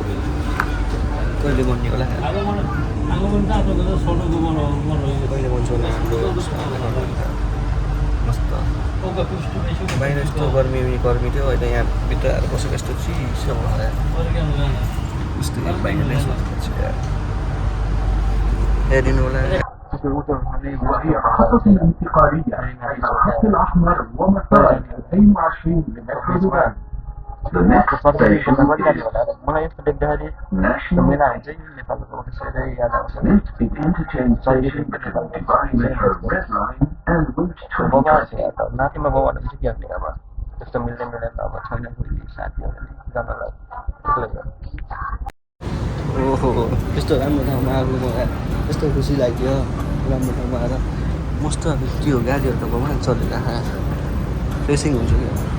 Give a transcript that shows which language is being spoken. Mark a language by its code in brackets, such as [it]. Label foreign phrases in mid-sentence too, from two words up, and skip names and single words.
[ne] कहिले बन्ने होला? कहिले बन्छ होला हाम्रो? मस्त बाहिर यस्तो गर्मी थियो, अहिले यहाँ भित्र आएर बसेको यस्तो चिसो भयो यस्तो बाहिर नै सोचेपछि यार हेरिनु होला। [ar] وهي محطة انتقالية بين الخط الأحمر ومسار 22 لمترو دبي. [en] The next station is National Lisbon Interchange Station between Dubai Metro Red Line and Route 20. [ne] ओहो यस्तो राम्रो ठाउँमा आएको मलाई यस्तो खुसी लाग्यो। राम्रो ठाउँमा आएर मस्त अब के हो गाडीहरू त भगवान् चलिरहेको फ्रेसिङ हुन्छ क्या।